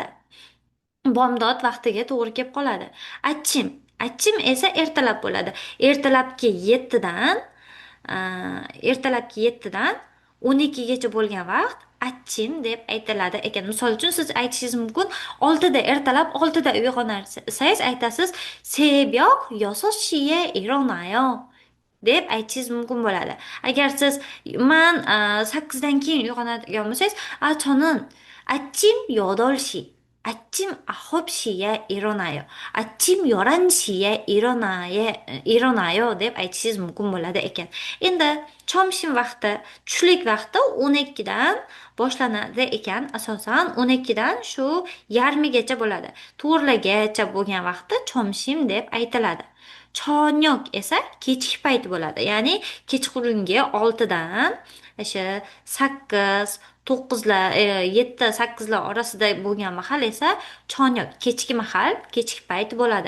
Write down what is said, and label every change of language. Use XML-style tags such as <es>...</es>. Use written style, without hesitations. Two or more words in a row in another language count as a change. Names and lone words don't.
<uz>Bomdod vaqtiga to'g'ri kelib qoladi. Achchim esa ertalab bo'ladi. Ertalabki 7dan 12gacha bo'lgan vaqt achchim deb aytiladi ekan. Misol uchun siz aytishingiz mumkin, 6da ertalab 6da uyg'onarsangiz aytasiz,</uz> <ko>새벽 6시에 일어나요</ko> <uz>deb aytishingiz mumkin bo'ladi. Agar siz man 8dan keyin uyg'onadigan bo'lsangiz,</uz> <ko>저는 아침 8시 아침 9시에 일어나요. 아침 11시에 일어나요</ko> <uz>deb aytishingiz mumkin bo'ladi ekan. Endi chomshim vaqti, tushlik vaqti 12dan boshlanadi ekan. Asosan 12dan shu yarmigacha bo'ladi. 4gacha bo'lgan vaqtda chomshim deb aytiladi. Chonyok esa kechki payt bo'ladi. Ya'ni kechqurungi 6dan o'sha 8, 9lar, 7, 8lar orasida bo'lgan mahal esa chonyok, kechki mahal, kechki payt bo'ladi.</uz>